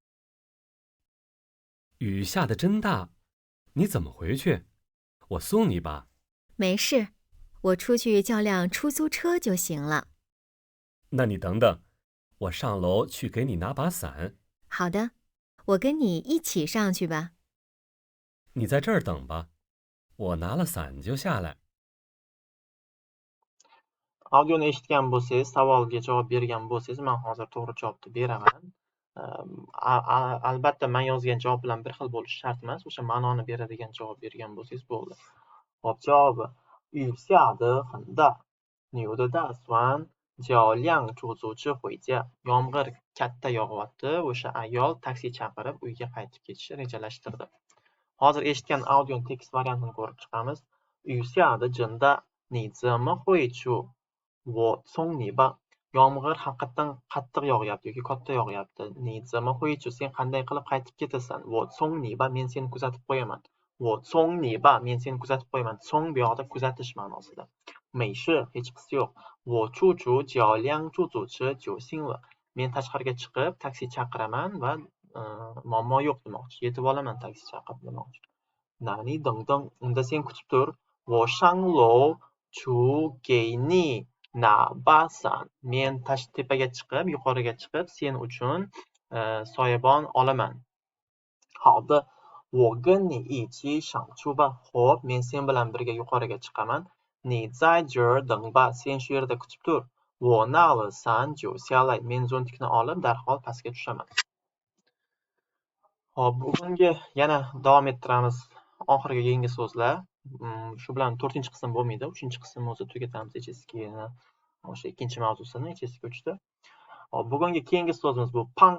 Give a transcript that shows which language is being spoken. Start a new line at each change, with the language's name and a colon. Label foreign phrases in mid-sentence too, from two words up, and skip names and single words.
Chinese: 雨下得真大，你怎么回去？我送你吧。没事，我出去叫辆出租车就行了。那你等等，我上楼去给你拿把伞。好的，我跟你一起上去吧。你在这儿等吧，我拿了伞就下来。
Uzbek: Audioni eshitgan bo'lsangiz, savolga javob bergan bo'lsangiz, men hozir to'g'ri javobni beraman. Albatta men yozgan javob bilan bir xil bo'lishi shart emas. O'sha ma'noni beradigan javob bergan bo'lsangiz bo'ldi. Hop, javobi
Chinese: 雨下得很大，你的打算叫辆出租车回家。
Uzbek: Yomg'ir katta yog'yapti. O'sha ayol taksi chaqirib uyga qaytib ketishni rejalashtirdi. Hozir eshitgan audio tekst variantini ko'rib chiqamiz.
Chinese: 雨下得真大，你怎么回去？我送你吧。
Uzbek: Yomg'ir haqiqatan qattiq yog'yapti yoki katta yog'yapti.
Chinese: 你怎么回去
Uzbek: sen qanday qilib qaytib ketasan?
Chinese: 我送你吧
Uzbek: men seni kuzatib qo'yaman.
Chinese: 我送你吧
Uzbek: men seni kuzatib qo'yaman. So'ng bu yoqda kuzatish ma'nosida. 没事 hech qisi yo'q.
Chinese: 我出去叫辆出租车就行了.
Uzbek: Men tashqariga chiqib taksi chaqiraman va muammo yo'q demoqchi. Yetib olaman taksi chaqirib demoqchi.
Chinese: 那你等等
Uzbek: unda sen kutib tur.
Chinese: 我上楼去给你拿把伞
Uzbek: men tepaga chiqib, yuqoriga chiqib sen uchun soyabon olaman.
Chinese: 好的，我跟你一起上去吧。
Uzbek: Xo'p, men sen bilan birga yuqoriga chiqaman.
Chinese: 你在这儿等吧
Uzbek: sen shu yerda kutib tur.
Chinese: 我拿了伞就下来
Uzbek: men zo'ntikni olib darhol pastga tushaman. Xo'p, bugungi yana davom ettiramiz. Oxirgi yangi so'zlar. Shu bilan 4-qism bo'lmaydi. 3-qismni o'zi tugatamiz HSKni. O'sha ikkinchi mavzusini HSK 3da. Hop, bugungi keyingi so'zimiz bu pang.